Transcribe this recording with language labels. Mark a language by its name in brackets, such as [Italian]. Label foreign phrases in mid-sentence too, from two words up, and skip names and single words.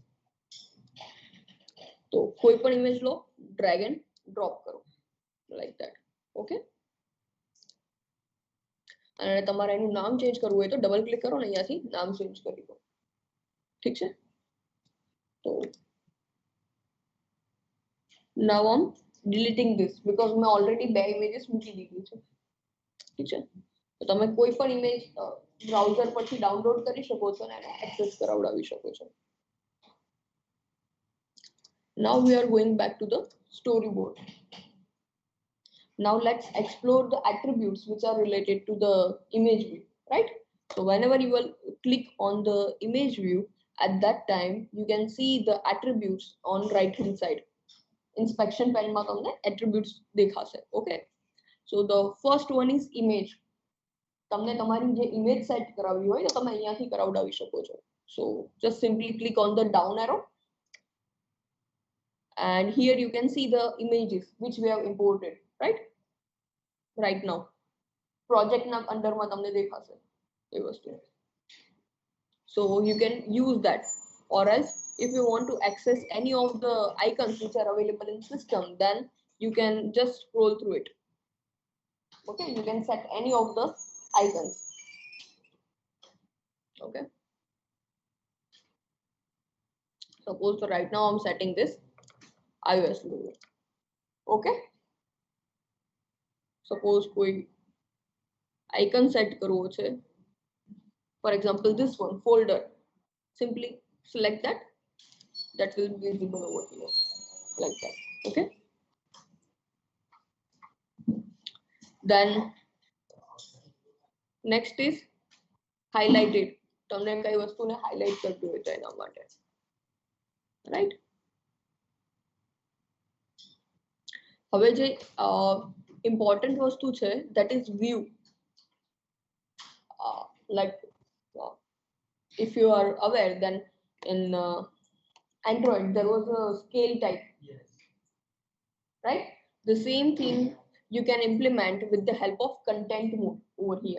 [Gujarati] તો કોઈ પણ ઇમેજ લો, [English] drag and drop [Gujarati] કરો [English] like that. [Gujarati] ઓકે, અને તમારે એનું નામ ચેન્જ કરવું હોય તો [English] double click [Gujarati] કરો ને અહીંયાથી નામ ચેન્જ કરી દો. ઠીક છે? તો [English] now I'm deleting this because [Gujarati] મેં ઓલરેડી બે ઇમેજીસ મૂકી દીધી છે. ઠીક છે? તો તમે કોઈ પણ ઇમેજ બ્રાઉઝર પરથી ડાઉનલોડ કરી શકો છો અને એને એક્સેસ કરાવડાવી શકો છો. [English] Now we are going back to the storyboard. Now let's explore the attributes which are related to the image view, right? So whenever you will click on the image view, at that time you can see the attributes on right hand side. Inspection pane [Gujarati] માં તમને attributes દેખાશે. [English] Okay, so the first one is image. [Gujarati] તમને તમારી જે [English] image set [Gujarati] કરાવવી હોય તો તમે અહીંયાથી કરાવડાવી શકો છો. [English] So just simply click on the down arrow and here you can see the images which we have imported, right now [Gujarati] project na under માં તમને દેખાશે એ વસ્તુ. [English] So you can use that, or else if you want to access any of the icons which are available in system, then you can just scroll through it. Okay, you can set any of the icons. Okay, suppose so right now I'm setting this iOS logo. Okay, suppose [Gujarati] કોઈ [English] icon set [Gujarati] કરવો છે, [English] for example this one folder, simply select that will be visible over here like that. Okay, then next is highlighted. [Gujarati] તમને કઈ વસ્તુને હાઇલાઇટ કરતી હોય તો એના માટે, રાઈટ. હવે જે ઇમ્પોર્ટન્ટ વસ્તુ છે [English] that is view. Like if you are aware, then in Android there was a scale type. Yes. Right? The same thing you can implement with the help of content mode over here.